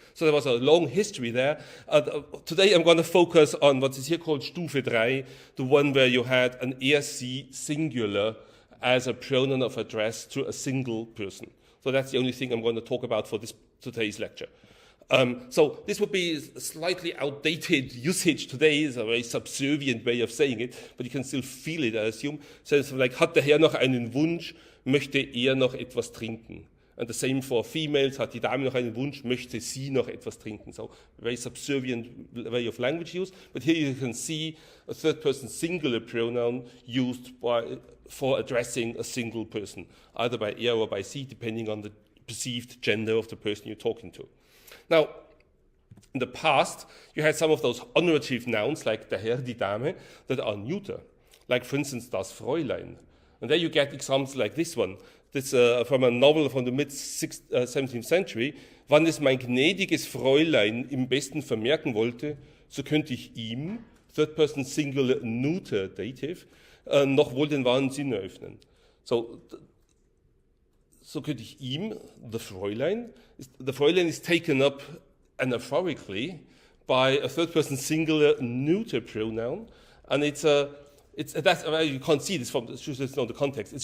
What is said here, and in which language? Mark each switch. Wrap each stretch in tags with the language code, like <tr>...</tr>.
<en>So there was a long history there. Today I'm going to focus on what is here called Stufe 3, the one where you had an sie singular as a pronoun of address to a single person. So that's the only thing I'm going to talk about for today's lecture. So this would be a slightly outdated usage today. It's a very subservient way of saying it, but you can still feel it, I assume. So it's like,</en> <de>hat der Herr noch einen Wunsch, möchte er noch etwas trinken?</de> <en>And the same for females,</en> <de>hat die Dame noch einen Wunsch, möchte sie noch etwas trinken?</de> <en>So very subservient way of language use. But here you can see a third-person singular pronoun used for addressing a single person, either by er or by sie, depending on the perceived gender of the person you're talking to. Now, in the past, you had some of those honorative nouns, like der Herr, die Dame, that are neuter, like, for instance, das Fräulein. And there you get examples like this one. This from a novel from the mid-17th century.</en> <de>Wann es mein gnädiges Fräulein im besten vermerken wollte, so könnte ich ihm,</de> <en>third person singular neuter dative,</en> <de>noch wohl den wahren Sinn eröffnen. So könnte ich ihm,</de> <en>the Fräulein is taken up anaphorically by a third-person singular neuter pronoun, and that's you can't see this from it's not the context.</en>